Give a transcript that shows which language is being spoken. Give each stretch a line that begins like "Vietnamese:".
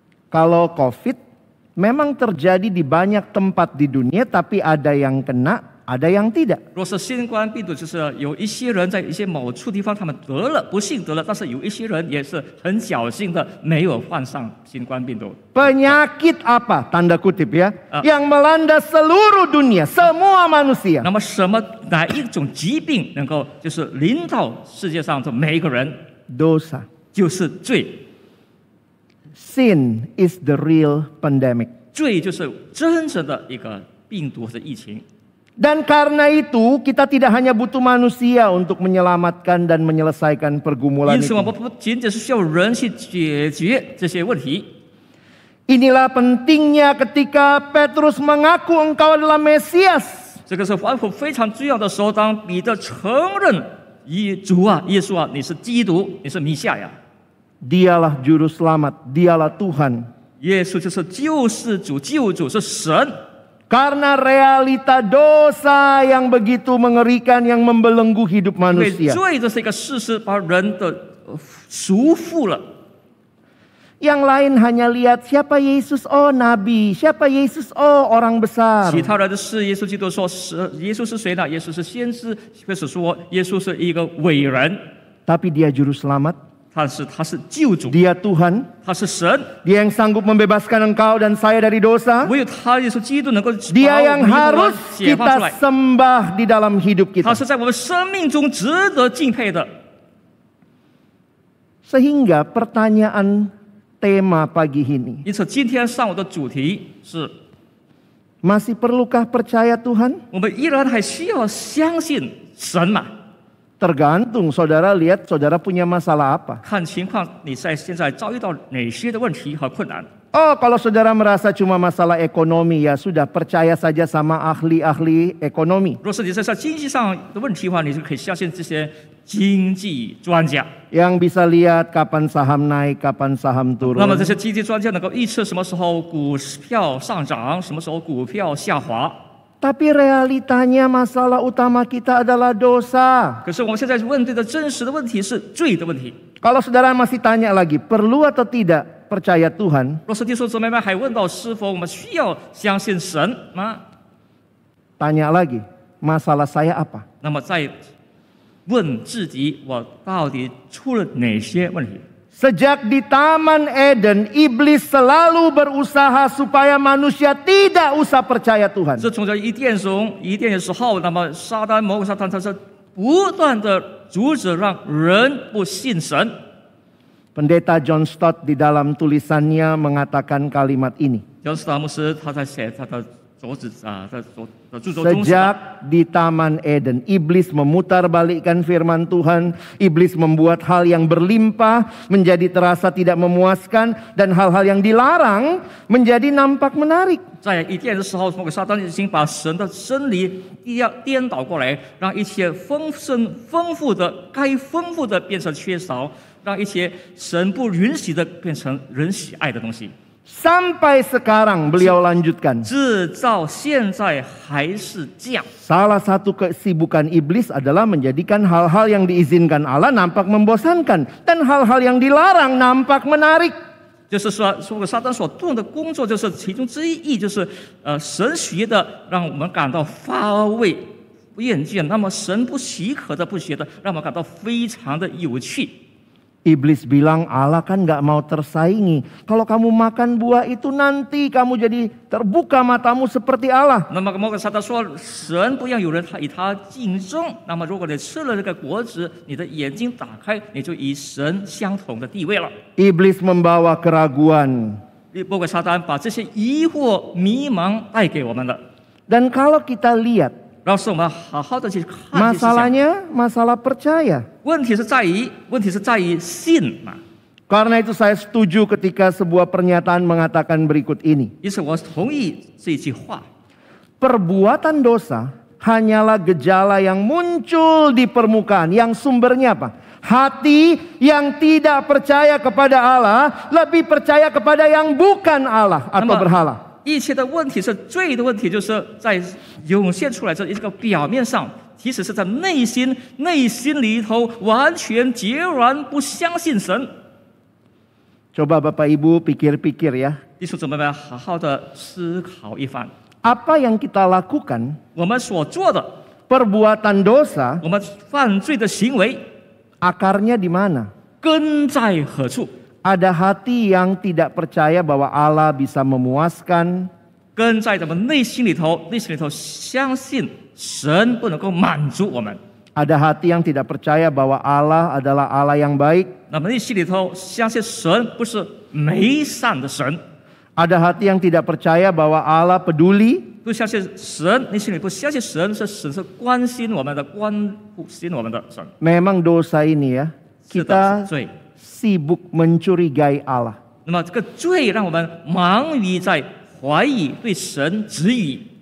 Indonesian: Kalau COVID memang terjadi di banyak tempat di dunia, tapi ada yang kena, ada yang tidak.
Chinese: 若是新冠病毒，就是有一些人在一些某处地方他们得了，不幸得了，但是有一些人也是很侥幸的没有患上新冠病毒。
Indonesian: Penyakit apa? Tanda kutip ya. Yang melanda seluruh dunia, semua manusia.
Chinese: 那么哪一种疾病能够就是临到世界上的每一个人？
Indonesian: Dosa.
Chinese: 就是罪，
English: Sin is the real pandemic.
Chinese: 罪就是真正的一个病毒或者疫情。
Indonesian: Dan karena itu kita tidak hanya butuh manusia untuk menyelamatkan dan menyelesaikan pergumulan
Chinese: 因此，我
Indonesian: itu.
Chinese: 们不仅仅是需要人去解决这些问题。
Indonesian: Inilah pentingnya ketika Petrus mengaku engkau adalah Mesias.
Chinese: 这个是非常重要的时候，当彼得承认耶稣啊，你是基督，你是弥赛亚，
Indonesian: Dialah juru selamat, dialah Tuhan.
Chinese: 耶稣就是救世主、救主，是神。
Indonesian: Karena realita dosa yang begitu mengerikan yang membelenggu hidup
Chinese: 因为
Indonesian: manusia.
Chinese: 罪这是一个事实，把人的束缚了。
Indonesian: Yang lain hanya lihat siapa Yesus, oh nabi, siapa Yesus, oh orang besar.
Chinese: 其他人的是耶稣基督说是耶稣是谁呢？耶稣是先知，或者说耶稣是一个伟人，
Indonesian: Tapi dia juru selamat,
Chinese: 他是救主，
Indonesian: dia Tuhan,
Chinese: 他是神，
Indonesian: dia yang sanggup membebaskan engkau dan saya dari dosa.
Chinese: 唯有他耶稣基督能够
Indonesian: Dia yang
Chinese: 我们
Indonesian: harus
Chinese: 解放出
Indonesian: kita
Chinese: 来，
Indonesian: sembah di dalam hidup
Chinese: 他
Indonesian: kita.
Chinese: 是在我们生命中值得敬佩的。
Indonesian: Sehingga pertanyaan tema pagi ini,
Chinese: 因此，今天上午的主题是：
Indonesian: masih perlukah percaya Tuhan?
Chinese: 我们依然还需要相信神吗？
Indonesian: Tergantung saudara lihat saudara punya masalah apa.
Chinese: 看情况，你现在遭遇到哪些的问题和困难？
Indonesian: Oh, kalau saudara merasa cuma masalah ekonomi, ya sudah percaya saja sama ahli-ahli ekonomi.
Chinese: 若是你在经济上的问题的话，你就可以相信这些经济专家。
Indonesian: Yang bisa lihat kapan saham naik, kapan saham
Chinese: 那么
Indonesian: turun.
Chinese: 这些经济专家能够预测什么时候股票上涨，什么时候股票下滑。
Indonesian: Tapi realitanya masalah utama kita adalah dosa.
Chinese: 可是我们现在问对的真实的问题是罪的问题。
Indonesian: Kalau saudara masih tanya lagi, perlu atau tidak percaya Tuhan?
Chinese: 若是弟兄姊妹们还问到是否我们需要相信神吗？
Indonesian: Tanya lagi, masalah saya apa?
Chinese: 那么再问自己，我到底出了哪些问题？
Indonesian: Sejak di Taman Eden, iblis selalu berusaha supaya manusia tidak usah percaya Tuhan.
Chinese: 自从这伊甸的时候，那么魔鬼撒旦他是不断的阻止让人不信神。
Indonesian: Pendeta John Stott di dalam tulisannya mengatakan kalimat ini.
Chinese: 乔斯达牧师他在写他的著作中，
Indonesian: Sejak di Taman Eden, iblis memutarbalikkan firman Tuhan. Iblis membuat hal yang berlimpah menjadi terasa tidak memuaskan, dan hal-hal yang dilarang menjadi nampak menarik.
Chinese: 在伊甸的时候，魔鬼撒旦已经把神的真理颠倒过来，让一切丰富的该丰富的变成缺少，让一些神不允许的变成人喜爱的东西。
Indonesian: Sampai sekarang beliau lanjutkan.
Chinese: 直到现在还是这样。
Indonesian: Salah satu kesibukan iblis adalah menjadikan hal-hal yang diizinkan Allah nampak membosankan, dan hal-hal yang dilarang nampak menarik.
Chinese: 就是说，撒旦所做的工作，就是其中之一，就是神学的让我们感到乏味、厌倦；那么神不许可的、不学的，让我们感到非常的有趣。
Indonesian: Iblis bilang Allah kan gak mau tersaingi. Kalau kamu makan buah itu nanti kamu jadi terbuka matamu seperti Allah.
Chinese: 那么魔鬼撒旦说，神不让有人与他竞争。那么如果你吃了这个果子，你的眼睛打开，你就与神相同的地位了。
Indonesian: Iblis membawa keraguan.
Chinese: 魔鬼撒旦把这些疑惑、迷茫带给我们了。
Indonesian: Dan kalau kita lihat,
Chinese: 然后是我们好好的去看这些事情。
Indonesian: masalahnya masalah percaya.
Chinese: 问题是在于信嘛。
Indonesian: Karena itu saya setuju ketika sebuah pernyataan mengatakan berikut ini.
Chinese: 因此我同意这句话。
Indonesian: Perbuatan dosa hanyalah gejala yang muncul di permukaan. Yang sumbernya apa? Hati yang tidak percaya kepada Allah, lebih percaya kepada yang bukan Allah atau berhala.
Chinese: 一切的问题是罪的问题，就是在涌现出来这一个表面上，其实是在内心里头完全截然不相信神。
Indonesian: Coba Bapak Ibu pikir-pikir ya.
Chinese: 弟兄姊妹们，好好的思考一番，
Indonesian: Apa yang kita lakukan,
Chinese: 我们所做的，
Indonesian: perbuatan dosa,
Chinese: 我们犯罪的行为
Indonesian: akarnya di mana?
Chinese: 根在何处？
Indonesian: Ada hati yang tidak percaya bahwa Allah bisa memuaskan.
Chinese: 根在咱们内心里头相信神不能够满足我们。
Indonesian: Ada hati yang tidak percaya bahwa Allah adalah Allah yang baik.
Chinese: 那么内心里头相信神不是美善的神，
Indonesian: Ada hati yang tidak percaya bahwa Allah peduli.
Chinese: 不相信神，内心里不相信神是关心我们的、关心我们的神。
Indonesian: Memang dosa ini ya,
Chinese: 是的，
Indonesian: kita
Chinese: 是罪。
Indonesian: sibuk mencurigai Allah.
Chinese: 那么这个罪让我们忙于在怀疑对神质疑，